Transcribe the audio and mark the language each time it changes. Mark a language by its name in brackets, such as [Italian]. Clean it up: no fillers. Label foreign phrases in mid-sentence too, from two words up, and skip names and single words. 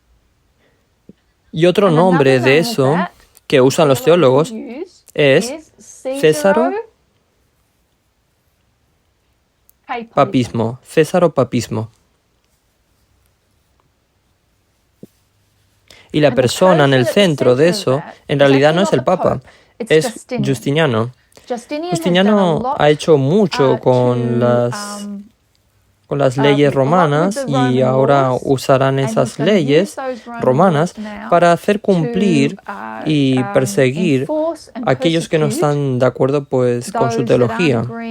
[Spanish] Y otro nombre de eso que usan los teólogos es Césaro, papismo. Césaro, papismo. Y la persona en el centro de eso, en realidad no es el Papa, es Justiniano. Justiniano ha hecho mucho con las leyes romanas y ahora usarán esas leyes romanas para hacer cumplir y perseguir a aquellos que no están de acuerdo pues con su teología.